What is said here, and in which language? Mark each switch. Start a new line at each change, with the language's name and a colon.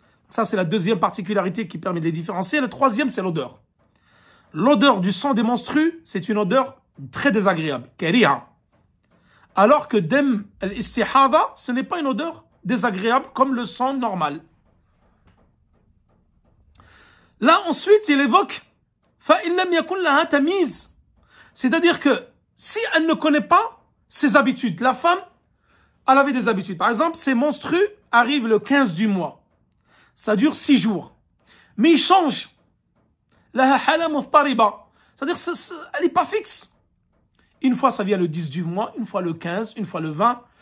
French: Ça, c'est la deuxième particularité qui permet de les différencier. Le troisième, c'est l'odeur. L'odeur du sang des menstrues, c'est une odeur très désagréable. Kariha. Alors que dem al-istihada, ce n'est pas une odeur désagréable comme le sang normal. Là, ensuite, il évoque
Arabic: فَإِنْ لَمْ يَكُنْ لَهَا تَمِيزٌ.
French: C'est-à-dire que si elle ne connaît pas ses habitudes, la femme, elle avait des habitudes. Par exemple, ses menstrues arrivent le 15 du mois. Ça dure 6 jours. Mais il change.
Arabic: لَهَا حَالَةٌ مُضْطَرِبَةٌ.
French: C'est-à-dire elle n'est pas fixe. Une fois, ça vient le 10 du mois, une fois le 15, une fois le 20.